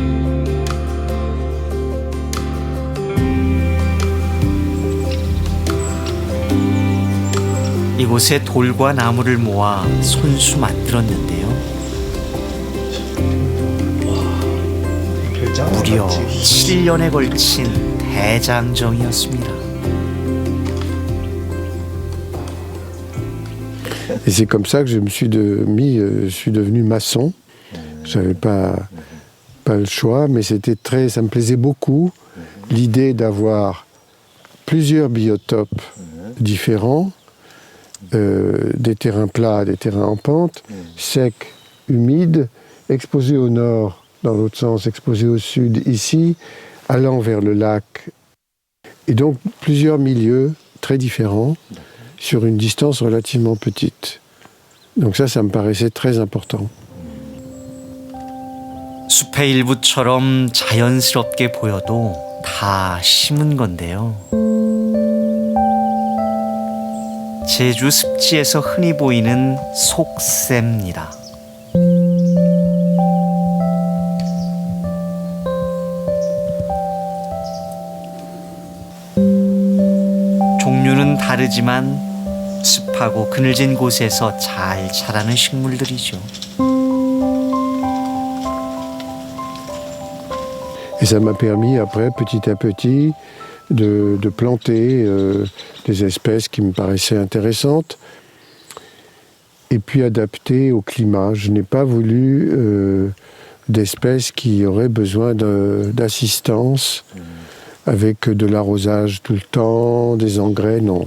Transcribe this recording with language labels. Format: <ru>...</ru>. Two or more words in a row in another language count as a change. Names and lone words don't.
<ko>이곳에 돌과 나무를 모아 손수 만들었는데요. 무려 7년에 걸친 대장정이었습니다.</ko> <fr>Et c'est comme ça que je me suis suis devenu maçon. J'avais pas le choix, mais ça me plaisait beaucoup l'idée d'avoir plusieurs biotopes différents, des terrains plats, des terrains en pente, secs, humides, exposés au nord, dans l'autre sens, exposés au sud, ici, allant vers le lac. Et donc plusieurs milieux très différents sur une distance relativement petite. Donc ça me paraissait très important.</fr> <ko>숲의 일부처럼 자연스럽게 보여도 다 심은 건데요. 제주 습지에서 흔히 보이는 속새입니다. 종류는 다르지만 습하고 그늘진 곳에서 잘 자라는 식물들이죠.</ko> <fr>Et ça m'a permis après, petit à petit, de planter des espèces qui me paraissaient intéressantes et puis adaptées au climat. Je n'ai pas voulu d'espèces qui auraient besoin d'assistance avec de l'arrosage tout le temps, des engrais, non.</fr>